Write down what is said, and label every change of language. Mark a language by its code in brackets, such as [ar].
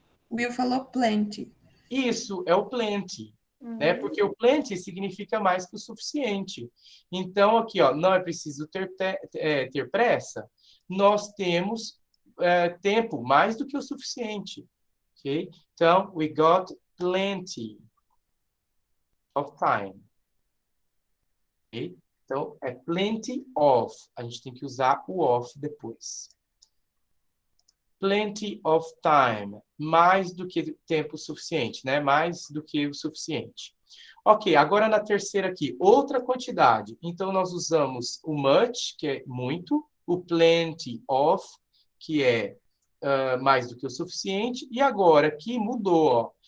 [pt] Will falou plenty. Isso, é o plenty. Né? Porque o plenty significa mais que o suficiente. Então, aqui, não é preciso ter pressa. Nós temos tempo mais do que o suficiente. Okay? [en] Então, we got plenty of time. [pt] Okay? Então, é plenty of. A gente tem que usar o of depois. Plenty of time. Mais do que tempo suficiente, né? Mais do que o suficiente. Ok, agora na terceira aqui, outra quantidade. Então, nós usamos o much, que é muito, o plenty of, que é mais do que o suficiente, e agora aqui mudou, ó.